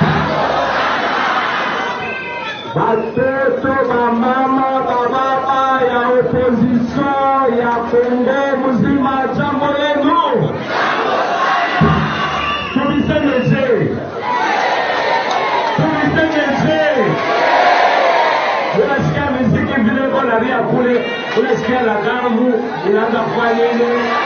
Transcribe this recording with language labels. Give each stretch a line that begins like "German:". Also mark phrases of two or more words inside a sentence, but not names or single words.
Swahili: Batoto ba mama ba baba ya opposition ya Kongo mzima, jambo yenu. Tulisemeje. Unasikia muziki vile kwa ria kule, unasikia la gamu inaanza kufanya nini?